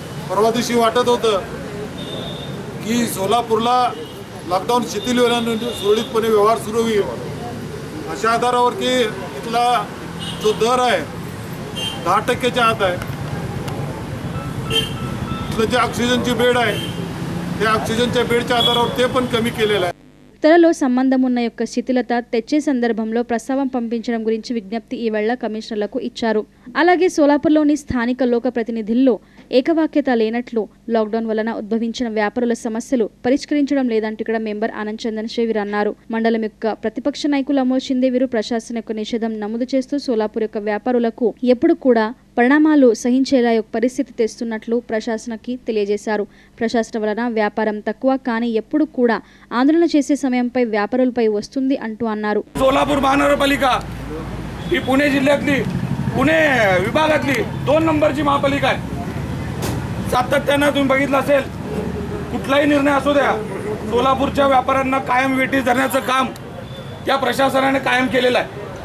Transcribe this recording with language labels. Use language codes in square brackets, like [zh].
[mr] परवा दिवशी वाटत होतं की सोलापूरला लॉकडाऊन शिथिल होण्यानंतर सुरळीतपणे व्यवहार सुरू होईल, अशा आधारावर की इथला जो दर आहे 10% आत आहे। जे ऑक्सिजनची बेड आहे त्या ऑक्सिजनच्या बेडच्या आधारावर ते पण कमी केलेलं आहे। [te] త్వరలో సంబంధం ఉన్న యొక్క శిథిలత తెచ్చే సందర్భంలో ప్రస్తావం పంపించడం గురించి విజ్ఞప్తి ఈ వేళ కమిషనర్లకు ఇచ్చారు। అలాగే సోలాపూర్లోని స్థానిక లోక ప్రతినిధుల్లో ఏకవాక్యత లేనట్లు, లాక్డౌన్ వలన ఉద్భవించిన వ్యాపారుల సమస్యలు పరిష్కరించడం లేదంటూ ఇక్కడ మెంబర్ ఆనంద్ చందన్ శేవీర్ అన్నారు। మండలం యొక్క ప్రతిపక్ష నాయకులు అమోల్ షిందే వీరు ప్రశాసన యొక్క నిషేధం నమోదు చేస్తూ సోలాపూర్ యొక్క వ్యాపారులకు ఎప్పుడు కూడా పరిణామాలు సహించేలా యొక్క పరిస్థితి తెస్తున్నట్లు ప్రశాసనకి తెలియజేశారు। ప్రశాసన వలన వ్యాపారం తక్కువ కానీ ఎప్పుడు కూడా ఆందోళన చేసే సమయంపై వ్యాపారులపై వస్తుంది అంటూ అన్నారు। [mr] सोलापूर महानगरपालिका ही पुणे जिल्ह्यातली, पुणे विभागातली 2 नंबरची महापालिका आहे। सातत्यानं तुम्ही बघितलं असेल, कुठलाही निर्णय असू द्या, सोलापूरच्या व्यापाऱ्यांना कायम वेठी धरण्याचं काम या प्रशासनाने कायम केलेलं आहे।